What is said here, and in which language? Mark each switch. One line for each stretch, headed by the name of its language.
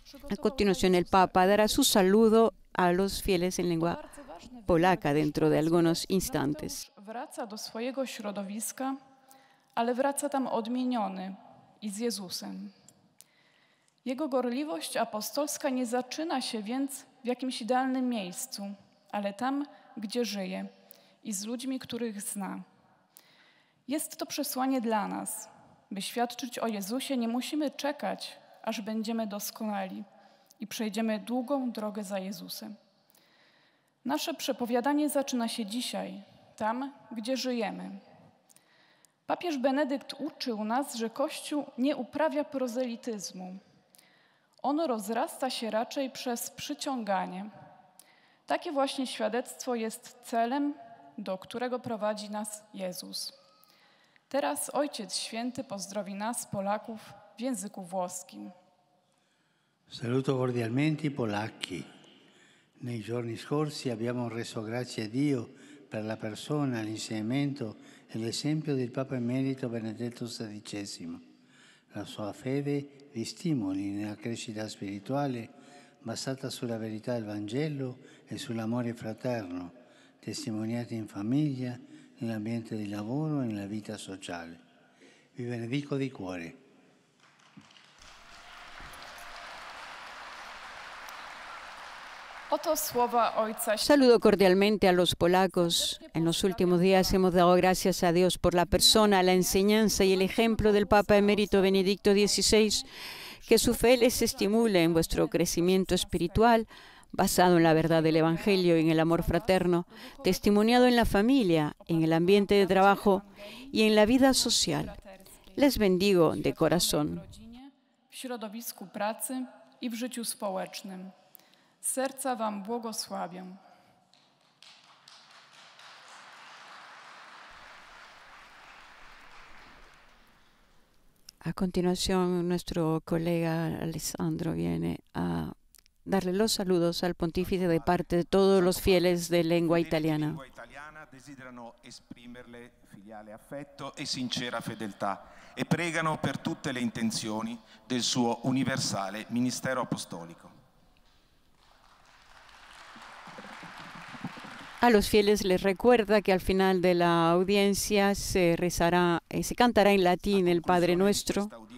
Spanish: A continuación, el Papa dará su saludo a los fieles en lengua polaca dentro de algunos instantes.
Polish: Wraca do swojego środowiska, ale wraca tam odmieniony i z Jezusem. Jego gorliwość apostolska nie zaczyna się więc w jakimś idealnym miejscu, ale tam, gdzie żyje i z ludźmi, których zna. Jest to przesłanie dla nas. By świadczyć o Jezusie, nie musimy czekać, aż będziemy doskonali i przejdziemy długą drogę za Jezusem. Nasze przepowiadanie zaczyna się dzisiaj, tam, gdzie żyjemy. Papież Benedykt uczył nas, że Kościół nie uprawia prozelityzmu. On rozrasta się raczej przez przyciąganie. Takie właśnie świadectwo jest celem, do którego prowadzi nas Jezus. Teraz Ojciec Święty pozdrowi nas, Polaków, w języku włoskim.
Italian: Saluto cordialmente i polacchi. Nei giorni scorsi abbiamo reso grazie a Dio per la persona, l'insegnamento e l'esempio del Papa Emerito Benedetto XVI. La sua fede vi stimoli nella crescita spirituale basata sulla verità del Vangelo e sull'amore fraterno, testimoniati in famiglia, nell'ambiente di lavoro e nella vita sociale. Vi benedico di cuore.
Spanish: Saludo cordialmente a los polacos. En los últimos días hemos dado gracias a Dios por la persona, la enseñanza y el ejemplo del Papa Emérito Benedicto XVI. Que su fe les estimule en vuestro crecimiento espiritual, basado en la verdad del Evangelio y en el amor fraterno, testimoniado en la familia, en el ambiente de trabajo y en la vida social. Les bendigo de corazón.
Polish: W środowisku pracy i w życiu społecznym. Z serca wam błogosławię.
Spanish: A continuación, nuestro colega Alessandro viene a darle los saludos al pontífice de parte de todos los fieles de lengua italiana.
Italian: Desiderano esprimerle filiale affetto e sincera fedeltà e pregano per tutte le intenzioni del suo universale ministero apostolico.
Spanish: A los fieles les recuerda que al final de la audiencia se rezará, se cantará en latín el Padre Nuestro.